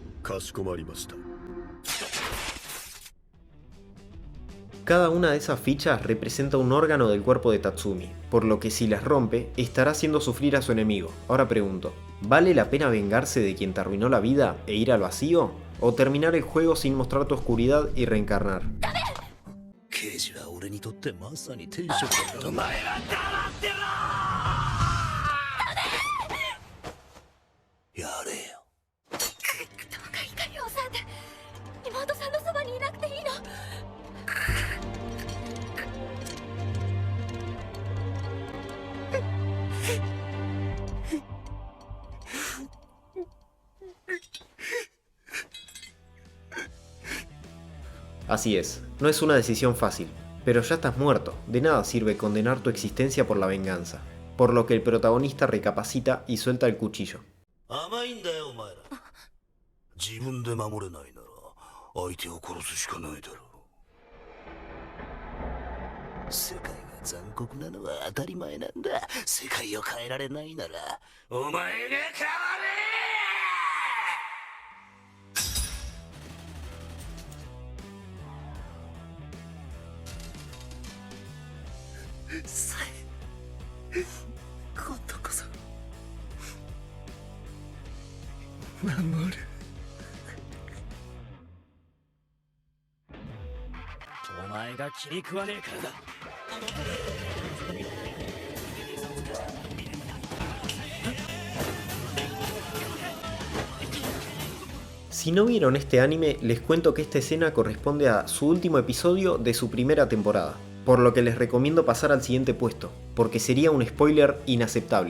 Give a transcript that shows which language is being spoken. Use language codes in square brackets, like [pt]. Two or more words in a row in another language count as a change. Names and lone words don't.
[ja] かしこまりました。 [es] Cada una de esas fichas representa un órgano del cuerpo de Tatsumi, por lo que si las rompe, estará haciendo sufrir a su enemigo. Ahora pregunto, ¿vale la pena vengarse de quien te arruinó la vida e ir al vacío? ¿O terminar el juego sin mostrar tu oscuridad y reencarnar? [ja] 刑事は俺にとってまさに天職だった。お前はやれよ。どうか光をさんで妹さんのそばにいなくていいの。 [es] Así es, no es una decisión fácil, pero ya estás muerto, de nada sirve condenar tu existencia por la venganza, por lo que el protagonista recapacita y suelta el cuchillo. [ja] 甘いんだよお前ら。自分で守れないなら相手を殺すしかないだろう。世界が残酷なのは当たり前なんだ。世界を変えられないならお前が変われ。今度こそ守る。お前が気に食わねえからだ。 [es] Si no vieron este anime, les cuento que esta escena corresponde a su último episodio de su primera temporada, por lo que les recomiendo pasar al siguiente puesto, porque sería un spoiler inaceptable.